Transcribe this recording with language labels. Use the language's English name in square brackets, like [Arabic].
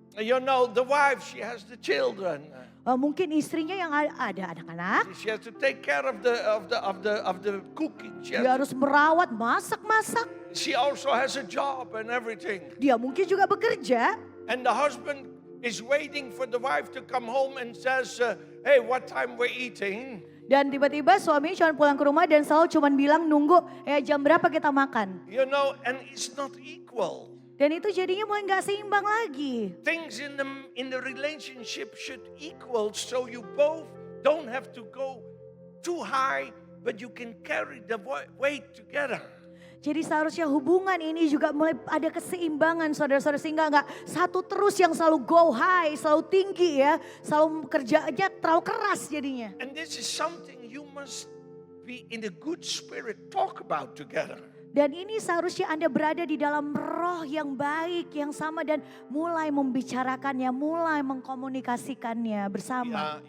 [English] You know, the wife, she has the children. [Indonesian] Mungkin istrinya yang ada anak-anak, [English] She has to take care of the cooking. [Indonesian] dia harus merawat, masak-masak. [English] She also has a job and everything. [Indonesian] Dia mungkin juga bekerja. [English] And the husband is waiting for the wife to come home and says, hey, what time we're eating? [Indonesian] Dan tiba-tiba suaminya cuma pulang ke rumah dan selalu cuma bilang nunggu, jam berapa kita makan. [English] You know, and it's not equal. [Indonesian] Dan itu jadinya mulai nggak seimbang lagi. [English] Things in the relationship should equal so you both don't have to go too high, but you can carry the weight together. [Indonesian] Jadi seharusnya hubungan ini juga mulai ada keseimbangan saudara-saudara, sehingga nggak satu terus yang selalu [English] go high, [Indonesian] selalu tinggi ya, selalu kerjanya terlalu keras jadinya. [English] And this is something you must be in a good spirit talk about together. [Indonesian] Dan ini seharusnya Anda berada di dalam roh yang baik, yang sama dan mulai membicarakannya, mulai mengkomunikasikannya bersama.